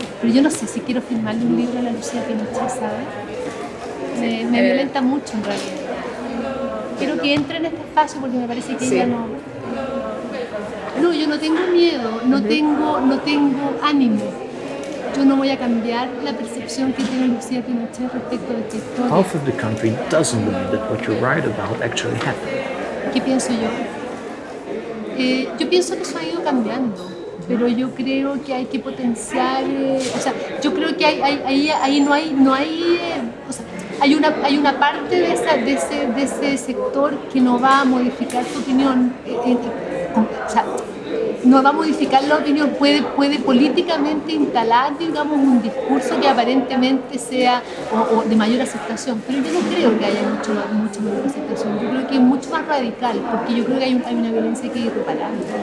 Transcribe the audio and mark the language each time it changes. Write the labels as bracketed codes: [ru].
[es] Pero yo no sé si quiero firmarle un libro a la Lucía Pinochet, ¿sabes? Me violenta mucho en realidad. Quiero que entre en este espacio porque me parece que ella no... No, yo no tengo miedo, no tengo ánimo. Yo no voy a cambiar la percepción que tiene Lucía Pinochet respecto de esta historia. [en] Half of the country doesn't believe that what you write about actually happened. [es] ¿Qué pienso yo? Yo pienso que eso ha ido cambiando, pero yo creo que hay que potenciar, o sea, yo creo que ahí no hay o sea, hay una parte de ese sector que no va a modificar tu opinión, o sea, no va a modificar la opinión, puede políticamente instalar, digamos, un discurso que aparentemente sea o de mayor aceptación, pero yo no creo que haya mucho mayor aceptación, yo creo que es mucho más radical, porque yo creo que hay una violencia que es irreparable,